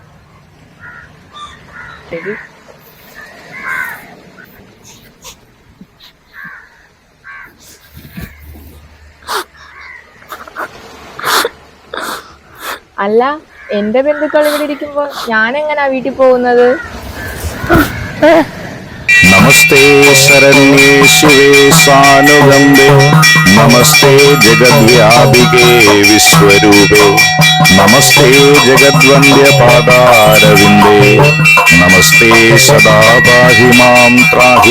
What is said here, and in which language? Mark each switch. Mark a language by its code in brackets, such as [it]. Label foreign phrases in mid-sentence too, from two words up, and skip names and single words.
[ml] ശരി. അല്ല, എന്റെ ബന്ധുക്കൾ ഇവിടെ ഇരിക്കുമ്പോ ഞാൻ എങ്ങനാ വീട്ടിൽ പോകുന്നത്? [sa] नमस्ते शरण्ये शिवे सानुगम्बे नमस्ते जगद्व्यापिके विश्वरूपे नमस्ते जगद्वन्द्य पादारविन्दे नमस्ते सदा पाहि मां त्राहि